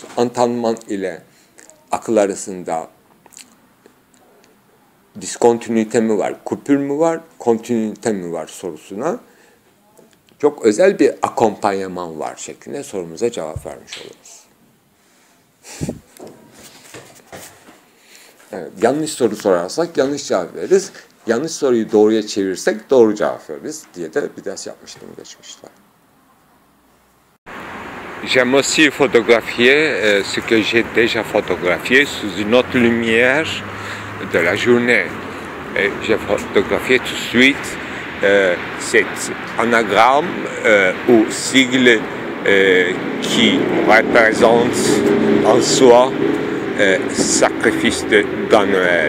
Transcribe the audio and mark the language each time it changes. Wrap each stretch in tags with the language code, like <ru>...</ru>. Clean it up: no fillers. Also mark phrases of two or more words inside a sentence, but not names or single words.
<tr>Antandıman ile akıl arasında diskontinüite mi var, kupür mü var, kontinüite mi var sorusuna çok özel bir akompanyaman var şeklinde sorumuza cevap vermiş oluruz. Evet, yanlış soru sorarsak yanlış cevap veririz. Yanlış soruyu doğruya çevirirsek doğru cevap veririz diye de bir ders yapmıştım geçmişte.</tr> <fr>J'aime aussi photographier ce que j'ai déjà photographié sous une autre lumière de la journée. J'ai photographié tout de suite cet anagramme ou sigle qui représente en soi sacrifice de Daniel.</fr>